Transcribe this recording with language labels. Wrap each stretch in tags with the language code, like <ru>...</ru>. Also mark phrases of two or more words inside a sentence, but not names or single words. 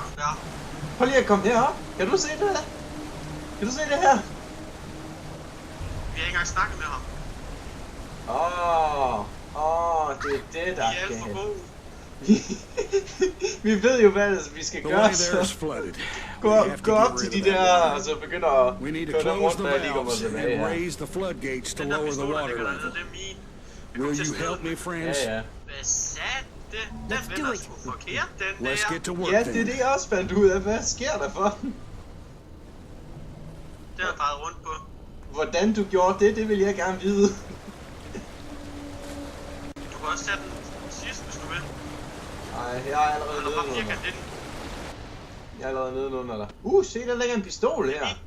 <da>ad trappen der. Prøv lige at komme herop. Kan du se det her? Kan du se det her? Vi har ikke engang snakket med ham. Det er det, der Vi er alt for kan. gode. Vi ved jo, hvad vi skal</da> <en>The</en> <da>gøre,</da> <en>way there is</en> <da>så</da> <en>flooded.</en> <da>gå op til de der, og så begynder at</da> <en>We need to</en> <da>køre dem</da> <en>close</en> <da>rundt,</da> <en>the</en> <da>når jeg lige kommer</da> <en>valves</en> <da>tilbage</da> <en>and</en> <da>her.</da> <en>raise the floodgates to</en> <da>Den der</da> <en>lower the</en> <da>pistol, der</da> <en>water</en> <da>ligger dernede,</da> <en>level.</en> <da>det er min. Vi kommer</da> <en>Will</en> <da>til at</da> <en>you</en> <da>skyde</da> <en>help</en> <da>den.</da> <en>me, friends?</en> <da>Ja. Hvad sagde det? Den</da> <en>Let's do</en> <da>vender</da> <en>it.</en> <da>sgu forkert, den</da> <en>Let's</en> <da>der.</da> <en>get to work</en> <da>Ja, det er</da> <en>then.</en> <da>det, jeg også fandt ud af. Hvad sker der for den? Den har drejet rundt på. Hvordan du gjorde det vil jeg gerne vide. Du kan også tage den sidst, hvis du vil. Nej, jeg er allerede Eller bare nede under. firkant ind. Jeg er allerede nede under dig. Se, der ligger en pistol her.</da>